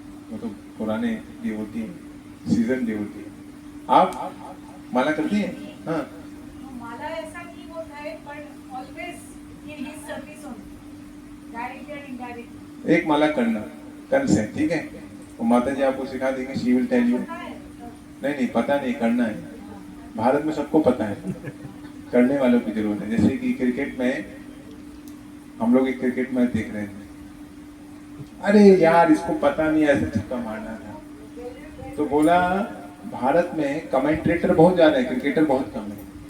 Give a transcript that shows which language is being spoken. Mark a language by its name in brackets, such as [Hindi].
[Hindi] वो तो पुराने डिवोटी हैं, सीजन डिवोटी। आप माला करती हैं? हाँ। माला ऐसा नहीं होता है, [English] but always in his service only, direct and indirect. [Hindi] एक माला करना कल से, ठीक है? वो माता जी आपको सिखा देंगे, [English] She will tell you. [Hindi] पता है? नहीं, पता नहीं, करना है। भारत में सबको पता है, करने वालों की जरूरत है। जैसे कि क्रिकेट में हम लोग एक क्रिकेट मैच देख रहे थे, अरे यार इसको पता नहीं ऐसे छक्का मारना था, तो बोला भारत में कमेंटेटर बहुत ज्यादा है, क्रिकेटर बहुत कम है।